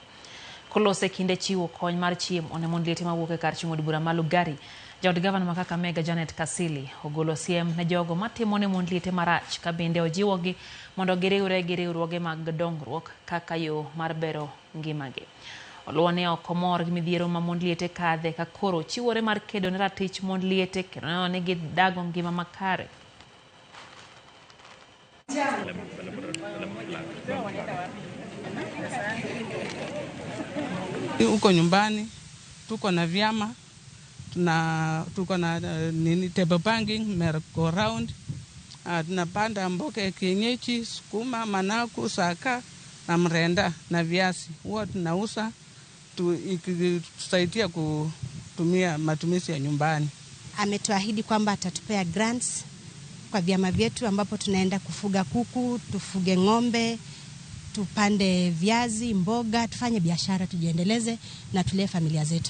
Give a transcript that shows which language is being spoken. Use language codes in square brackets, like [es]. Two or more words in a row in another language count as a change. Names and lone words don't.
[luo] Kolose kinde chiwo kony mar chiemo ne mond liete mawuok e kar chung' od bura ma Lugari, jaod gavana ma Kakamega Janet Kasili ogolo siem ne jogo matimo ne mond liete marach, ka bende ojiwogi mondo giriwre gi riwruoge mag dongruok kaka yo mar bero ngimagi. Oluone ok omor gi midhiero ma mond liete kadhe ka koro chiwore mar kedo ne ratich mond liete kendo ne onegi dago ngima makare. [sw] Huko nyumbani tuko na vyama, tuko na [en] table banking, merry-go round, [sw] tunapanda mboga ya kienyeji, sukuma, managu, saka na mrenda na viazi. Huwa tunauza tusaidia kutumia matumizi ya nyumbani. Ametuahidi kwamba atatupea grants kwa vyama vyetu ambapo tunaenda kufuga kuku, tufuge ng'ombe, tupande viazi, mboga, tufanye biashara, tujiendeleze na tulee familia zetu.